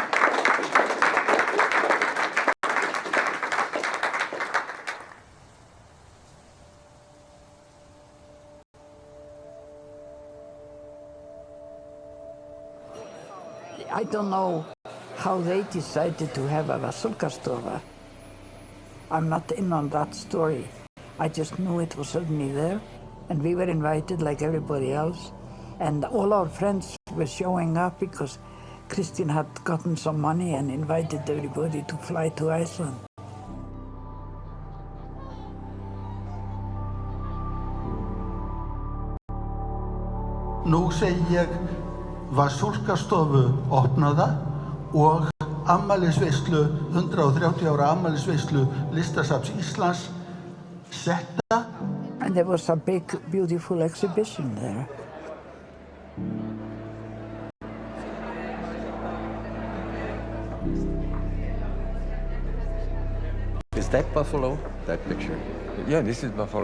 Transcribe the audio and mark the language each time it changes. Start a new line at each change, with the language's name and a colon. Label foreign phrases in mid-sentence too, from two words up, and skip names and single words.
English: I don't know how they decided to have a Vašulkastofa. I'm not in on that story. I just knew it was suddenly there, and we were invited like everybody else. And all our friends were showing up because Kristín had gotten some money and invited everybody to fly to Iceland.
Icelandic: Nú segi ég Vašulkastofu opnaða og afmælisveislu, 130 ára afmælisveislu Listasafns Íslands setta.
English: And there was a big, beautiful exhibition there. Is that Buffalo, that picture? Yeah, this is Buffalo.